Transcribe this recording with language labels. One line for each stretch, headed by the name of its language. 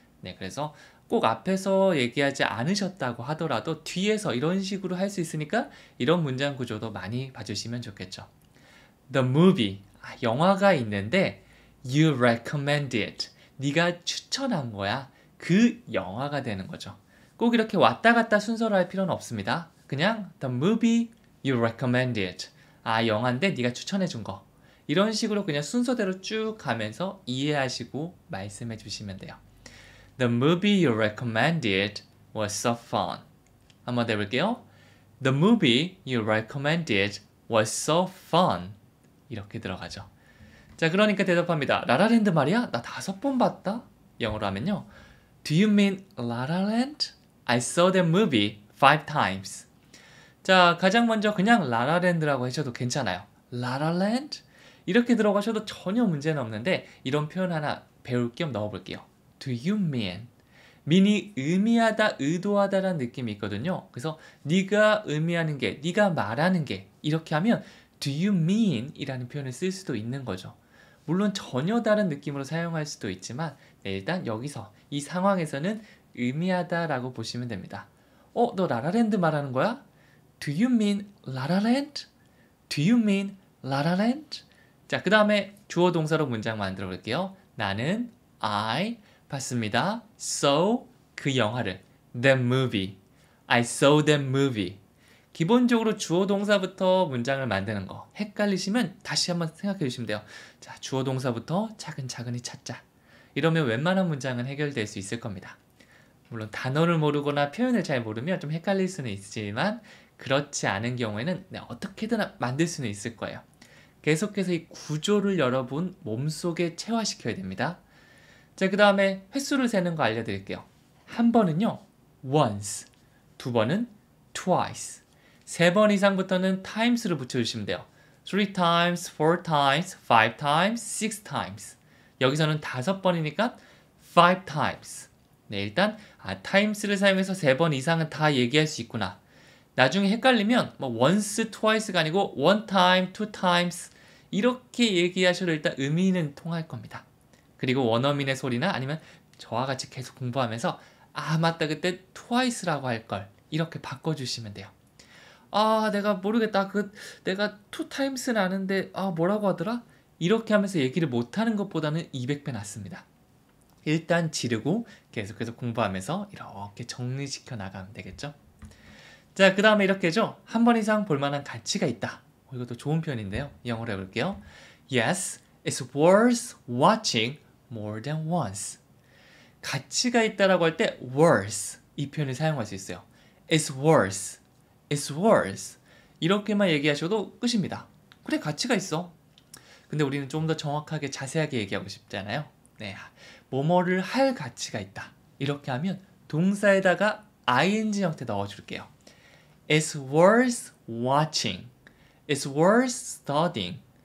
Korean: 네, 그래서 꼭 앞에서 얘기하지 않으셨다고 하더라도 뒤에서 이런 식으로 할 수 있으니까 이런 문장 구조도 많이 봐주시면 좋겠죠.
English: The movie,
Korean: 영화가 있는데
English: you recommended,
Korean: 네가 추천한 거야. 그 영화가 되는 거죠. 꼭 이렇게 왔다 갔다 순서로 할 필요는 없습니다. 그냥
English: the movie you recommended.
Korean: 영화인데 네가 추천해 준 거. 이런 식으로 그냥 순서대로 쭉 가면서 이해하시고 말씀해 주시면 돼요.
English: The movie you recommended was so fun.
Korean: 한번 더 해볼게요.
English: The movie you recommended was so fun.
Korean: 이렇게 들어가죠. 자, 그러니까 대답합니다. 라라랜드 말이야? 나 5번 봤다. 영어로 하면요.
English: Do you mean La La Land? I saw that movie 5 times.
Korean: 자, 가장 먼저 그냥 라라랜드라고 하셔도 괜찮아요.
English: La La Land?
Korean: 이렇게 들어가셔도 전혀 문제는 없는데 이런 표현 하나 배울 겸 넣어볼게요.
English: Do you mean?
Korean: mean이 의미하다, 의도하다라는 느낌이 있거든요. 그래서 네가 의미하는 게, 네가 말하는 게 이렇게 하면 Do you mean? 이라는 표현을 쓸 수도 있는 거죠. 물론 전혀 다른 느낌으로 사용할 수도 있지만 일단 여기서 이 상황에서는 의미하다라고 보시면 됩니다. 너 라라랜드 말하는 거야?
English: Do you mean 라라랜드? Do you mean 라라랜드?
Korean: 자, 그 다음에 주어 동사로 문장 만들어 볼게요. 나는 I 봤습니다.
English: saw
Korean: 그 영화를
English: that movie. I saw that movie.
Korean: 기본적으로 주어 동사부터 문장을 만드는 거 헷갈리시면 다시 한번 생각해 주시면 돼요. 자, 주어 동사부터 차근차근히 찾자. 이러면 웬만한 문장은 해결될 수 있을 겁니다. 물론 단어를 모르거나 표현을 잘 모르면 좀 헷갈릴 수는 있지만 그렇지 않은 경우에는 어떻게든 만들 수는 있을 거예요. 계속해서 이 구조를 여러분 몸속에 체화시켜야 됩니다. 자, 그 다음에 횟수를 세는 거 알려드릴게요. 한 번은요, once. 두 번은 twice. 3번 이상부터는 times를 붙여주시면 돼요.
English: 3 times, 4 times, 5 times, 6 times.
Korean: 여기서는 5번이니까 5 times. 네, 일단 times를 사용해서 3번 이상은 다 얘기할 수 있구나. 나중에 헷갈리면 once, twice가 아니고
English: one time, two times
Korean: 이렇게 얘기하셔도 일단 의미는 통할 겁니다. 그리고 원어민의 소리나 아니면 저와 같이 계속 공부하면서 맞다 그때 twice라고 할 걸 이렇게 바꿔주시면 돼요. 내가 모르겠다. 내가 two times는 아는데 뭐라고 하더라? 이렇게 하면서 얘기를 못하는 것보다는 200배 낫습니다. 일단 지르고 계속해서 공부하면서 이렇게 정리시켜 나가면 되겠죠. 자, 그 다음에 이렇게죠. 한 번 이상 볼만한 가치가 있다. 이것도 좋은 표현인데요. 영어로 해볼게요.
English: Yes, it's worth watching more than once.
Korean: 가치가 있다라고 할 때 worth 이 표현을 사용할 수 있어요.
English: It's worth, it's worth
Korean: 이렇게만 얘기하셔도 끝입니다. 그래, 가치가 있어. 근데 우리는 좀 더 정확하게 자세하게 얘기하고 싶잖아요. 네, 뭐뭐를 할 가치가 있다. 이렇게 하면 동사에다가 ing 형태 넣어줄게요.
English: It's worth watching. It's worth studying.